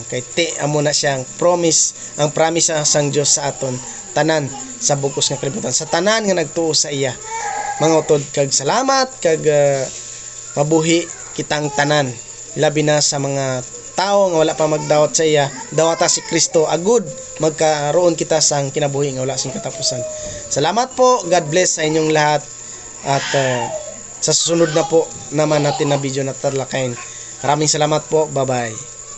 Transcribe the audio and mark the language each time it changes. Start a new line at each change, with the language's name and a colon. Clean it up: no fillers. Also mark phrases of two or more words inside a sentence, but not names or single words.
Hiligaynon: Kay amo na siyang promise, ang promise sang Dios sa aton tanan sa bugos nga kalibutan, sa tanan nga nagtuo sa iya. Mga utod, kag salamat kag mabuhi kitang tanan, labi na sa mga tao nga wala pa magdawat sa iya. Dawata si Kristo agud magkaroon kita sang kinabuhi nga wala sing katapusan.
Filipino: Salamat po,
English: God bless
Filipino: sa inyong lahat, at sa susunod na po naman natin na video na talakayin. Maraming salamat po, bye bye.